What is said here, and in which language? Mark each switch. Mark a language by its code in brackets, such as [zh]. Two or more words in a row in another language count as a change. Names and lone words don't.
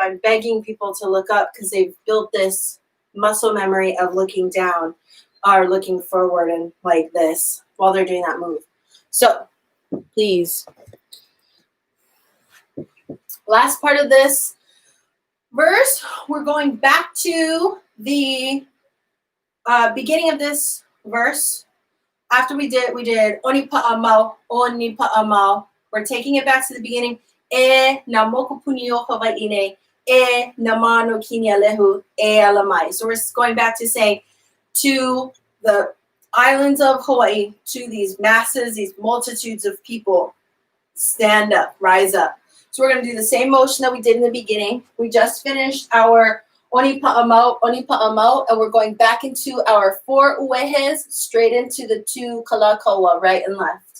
[en] I'm begging people to look up because they've built this muscle memory of looking down or looking forward and like this while they're doing that move. So please. Last part of this verse, we're going back to the beginning of this verse. After we did [haw] oni pa'amau, oni pa'amau. [en] We're taking it back to the beginning. [haw] E na moku punio Hawaiʻine, e na mano kini alehu, e alamai. [en] So we're going back to saying to the islands of Hawaii, to these masses, these multitudes of people, stand up, rise up. So we're going to do the same motion that we did in the beginning. We just finished our [haw] oni pa'amau, [en] and we're going back into our 4 uehes, straight into the 2 kalakaua, right and left.